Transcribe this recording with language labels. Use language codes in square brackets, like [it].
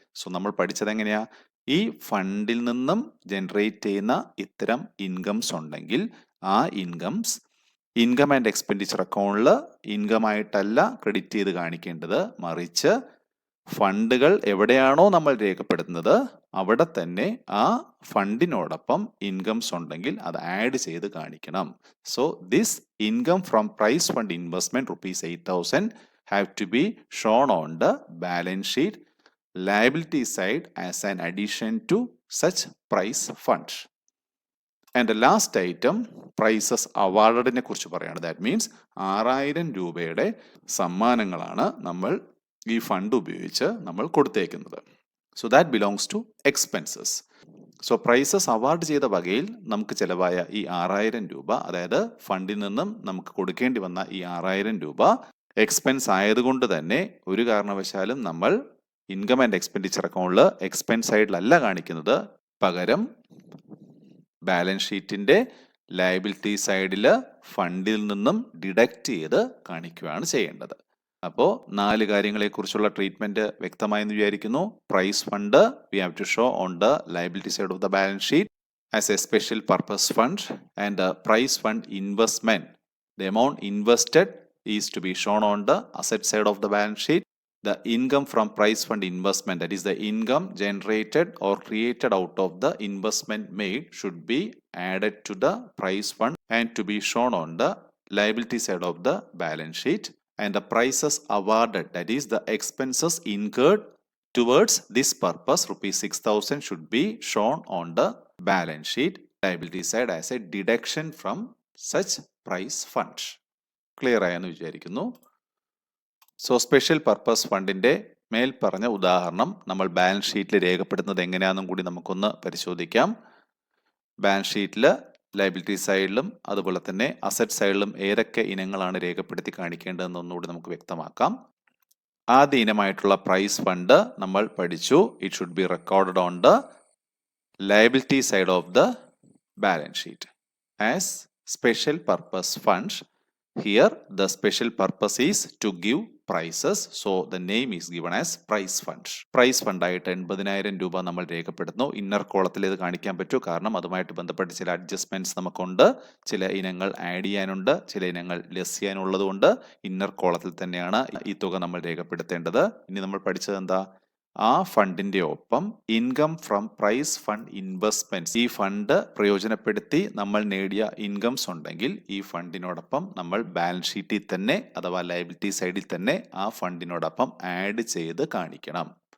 [ml] So നമ്മൾ പഠിച്ചത് എങ്ങനെയാ, ഈ ഫണ്ടിൽ നിന്നും ജനറേറ്റ് ചെയ്യുന്ന ഇത്തരം ഇൻകംസ് ഉണ്ടെങ്കിൽ ആ ഇൻകംസ് ഇൻകം ആൻഡ് എക്സ്പെൻഡിച്ചർ അക്കൗണ്ടിൽ ഇൻകം ആയിട്ടല്ല ക്രെഡിറ്റ് ചെയ്ത് കാണിക്കേണ്ടത്, മറിച്ച് ഫണ്ടുകൾ എവിടെയാണോ നമ്മൾ രേഖപ്പെടുത്തുന്നത് അവിടെ തന്നെ ആ ഫണ്ടിനോടൊപ്പം ഇൻകംസ് ഉണ്ടെങ്കിൽ അത് ആഡ് ചെയ്ത് കാണിക്കണം. [en] So this income from price fund investment ₹8,000 have to be shown on the balance sheet liability side as an addition to such price fund. And the last item, prices awarded [ml] കുറിച്ച് പറയാണ്. [en] that means [ml] 6,000 രൂപയുടെ സമ്മാനങ്ങളാണ് നമ്മൾ ഈ fund ഉപയോഗിച്ച് നമ്മൾ കൊടുത്തേക്കുന്നത്. [en] So that belongs to expenses. [ml] So prices award ചെയ്ത വകയിൽ നമുക്ക് ചിലവായ ഈ 6,000 രൂപ, അതായത് ഫണ്ടിൽ നിന്നും നമുക്ക് കൊടുക്കേണ്ടി വന്ന ഈ 6,000 രൂപ എക്സ്പെൻസ് ആയതുകൊണ്ട് തന്നെ ഒരു കാരണവശാലും നമ്മൾ ഇൻകം ആൻഡ് എക്സ്പെൻഡിച്ചർ അക്കൗണ്ടിൽ എക്സ്പെൻസ് സൈഡിലല്ല കാണിക്കുന്നത്, പകരം ബാലൻസ് ഷീറ്റിന്റെ ലയബിലിറ്റി സൈഡിൽ ഫണ്ടിൽ നിന്നും ഡിഡക്റ്റ് ചെയ്ത് കാണിക്കുകയാണ് ചെയ്യേണ്ടത്. അപ്പോൾ 4 കാര്യങ്ങളെക്കുറിച്ചുള്ള ട്രീറ്റ്മെന്റ് വ്യക്തമായെന്ന് വിചാരിക്കുന്നു. [en] Prize fund we have to show on the liability side of the balance sheet as a special purpose fund, and the prize fund investment, the amount invested is to be shown on the asset side of the balance sheet. The income from price fund investment, that is the income generated or created out of the investment made, should be added to the price fund and to be shown on the liability side of the balance sheet. And the prices awarded, that is the expenses incurred towards this purpose, ₹6,000, should be shown on the balance sheet liability side as a deduction from such price fund. [ml] Clear ആയെന്ന് വിചാരിക്കുന്നു. So special purpose ഫണ്ടിന്റെ മേൽ പറഞ്ഞ ഉദാഹരണം നമ്മൾ balance ഷീറ്റിൽ രേഖപ്പെടുത്തുന്നത് എങ്ങനെയാണെന്നും കൂടി നമുക്കൊന്ന് പരിശോധിക്കാം. ബാലൻസ് ഷീറ്റിൽ ലയബിലിറ്റി സൈഡിലും അതുപോലെ തന്നെ അസറ്റ് സൈഡിലും ഏതൊക്കെ ഇനങ്ങളാണ് രേഖപ്പെടുത്തി കാണിക്കേണ്ടതെന്നൊന്നുകൂടി നമുക്ക് വ്യക്തമാക്കാം. ആദ്യ ഇനമായിട്ടുള്ള പ്രൈസ് ഫണ്ട് നമ്മൾ പഠിച്ചു. [en] It should be recorded on the liability side of the balance sheet as special purpose fund. Here the special purpose is to give prices, so the name is given as price fund. [ml] Price fund ആയിട്ട് 80,000 രൂപ നമ്മൾ രേഖപ്പെടുത്തുന്നു. Inner കോളത്തിൽ ഇത് കാണിക്കാൻ പറ്റൂ, കാരണം അതുമായിട്ട് ബന്ധപ്പെട്ട് ചില അഡ്ജസ്റ്റ്മെന്റ്സ് നമുക്കുണ്ട്. ചില ഇനങ്ങൾ ആഡ് ചെയ്യാനുണ്ട്, ചില ഇനങ്ങൾ ലെസ് ചെയ്യാനുള്ളത് കൊണ്ട് ഇന്നർ കോളത്തിൽ തന്നെയാണ് ഈ തുക നമ്മൾ രേഖപ്പെടുത്തേണ്ടത്. ഇനി നമ്മൾ പഠിച്ചത് എന്താ, ആ ഫണ്ടിന്റെ ഒപ്പം [en] income from prize fund investments, [ml] ഈ ഫണ്ട് പ്രയോജനപ്പെടുത്തി നമ്മൾ നേടിയ ഇൻകംസ് ഉണ്ടെങ്കിൽ ഈ ഫണ്ടിനോടൊപ്പം നമ്മൾ ബാലൻസ് ഷീറ്റിൽ തന്നെ അഥവാ ലയബിലിറ്റി സൈഡിൽ തന്നെ ആ ഫണ്ടിനോടൊപ്പം ആഡ് ചെയ്ത് കാണിക്കണം.